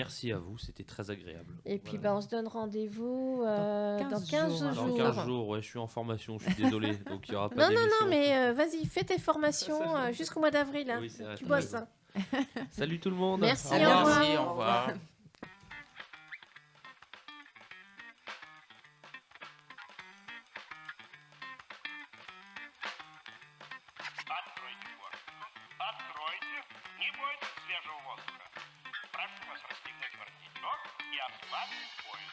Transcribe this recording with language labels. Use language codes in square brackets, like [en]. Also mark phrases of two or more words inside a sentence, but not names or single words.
[fr] Merci à vous, c'était très agréable. Et puis Voilà. on se donne rendez-vous Dans dans 15 15 jours. jours. Dans 15 jours, ouais, je suis en formation, je suis désolé, donc il n'y aura pas Non, non, d'émission. non, mais vas-y, fais tes formations jusqu'au mois d'avril. Hein. Oui, c'est vrai, Tu t'as bosses. raison. Hein. Salut tout le monde. Merci, Au au revoir. revoir. Merci. Au revoir. [ru] Откройте форточку. Откройте. Не бойтесь свежего воздуха. Прошу вас расстегнуть воротничок и ослабить